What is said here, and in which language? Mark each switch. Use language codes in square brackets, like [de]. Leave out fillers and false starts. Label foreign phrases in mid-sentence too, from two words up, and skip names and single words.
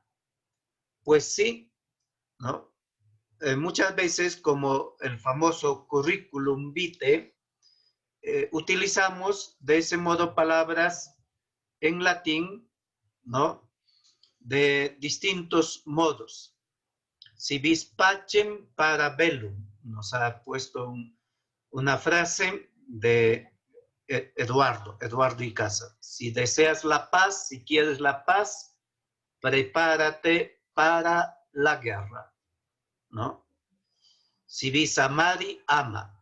[es] Pues sí, ¿no? Muchas veces, como el famoso [la] currículum vitae, [es] utilizamos de ese modo palabras en latín, ¿no? De distintos modos. [la] Si vis pacem para bellum, [es] nos ha puesto una frase de Eduardo Icaza. Si deseas la paz, si quieres la paz, prepárate para la guerra, ¿no? [la] Si vis amari, ama.